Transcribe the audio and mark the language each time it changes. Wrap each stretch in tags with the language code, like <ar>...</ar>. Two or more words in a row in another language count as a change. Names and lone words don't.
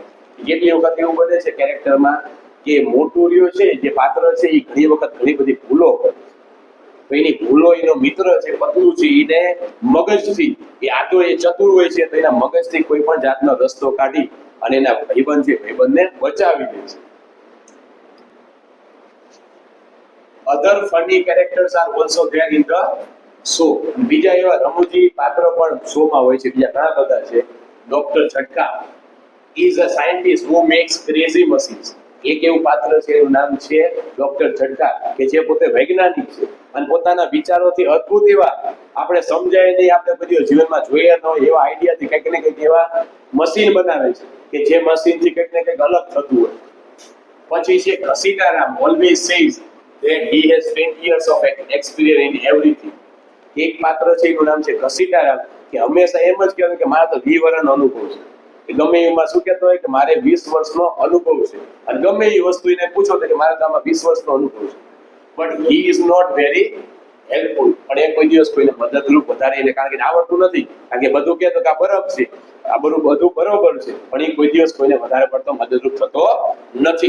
<gu>કેટલી વખત એવું બને છે કેરેક્ટરમાં કે મોટું રહ્યો છે જે પાત્ર છે એ ઘણી વખત ઘણી બધી ભૂલો કરે, તો એની ભૂલો એનો મિત્ર છે પતલું છે એને મગજથી, એ આ તો એ ચતુર હોય છે તો એના મગજથી કોઈ પણ જાતનો રસ્તો કાઢી અને એના ભાઈબંધ છે ભાઈબંધને બચાવી દે છે.</gu> <en>Other funny characters are also there in the show.</en> <gu>બીજા એવા રમૂજી પાત્ર પણ શોમાં હોય છે, બીજા ઘણા બધા છે.</gu> <en>ડોક્ટર ઝટકા is a scientist who makes crazy machines.</en> <gu>એક એવું પાત્ર છે, એનું નામ છે ડોક્ટર ઝટકા, કે જે પોતે વૈજ્ઞાનિક છે અને પોતાના વિચારોથી અદ્ભુત એવા, આપણે સમજાય નહીં, આપણે બધી જીવનમાં જોઈએ ન હોય એવા આઈડિયાથી કંઈક ને કંઈક એવા મશીન બનાવે છે કે જે મશીનથી કંઈક ને કંઈક અલગ થતું હોય. પછી છે</gu> <en>ઘસીટારામ always says that he has 20 years of experience in everything.</en> <gu>એક પાત્ર છે એનું નામ છે ઘસીટારામ, કે હંમેશા એમ જ કહેતો કે મારા તો 20 વર્ષનો અનુભવ છે. એ ગમે એમાં શું કહેતો હોય કે મારે 20 વર્ષનો અનુભવ છે, અને ગમે એ વસ્તુ એને પૂછો તો કે મારે તો આમાં 20 વર્ષનો અનુભવ છે.</gu> <en>But he is not very helpful.</en> <gu>પણ એ કોઈ દિવસ કોઈને મદદરૂપ વધારે એને કારણ કે આવડતું નથી, કારણ કે બધું કહેતો કે આ બરફ છે, આ બધું બરોબર છે, પણ એ કોઈ દિવસ કોઈને વધારે પડતો મદદરૂપ થતો નથી.</gu>